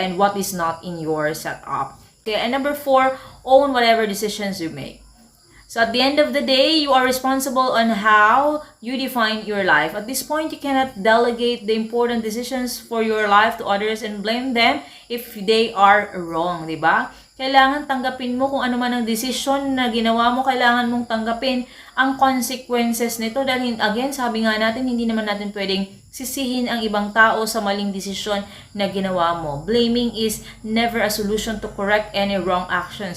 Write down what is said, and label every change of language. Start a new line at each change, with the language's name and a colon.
English: And what is not in your setup. Okay? And number 4, own whatever decisions you make. So at the end of the day, you are responsible on how you define your life. At this point, you cannot delegate the important decisions for your life to others and blame them if they are wrong, di ba?
Filipino: Kailangan tanggapin mo kung ano man ang desisyon na ginawa mo, kailangan mong tanggapin ang consequences nito. Dahil again, sabi nga natin, hindi naman natin pwedeng sisihin ang ibang tao sa maling desisyon na ginawa mo.
English: Blaming is never a solution to correct any wrong actions.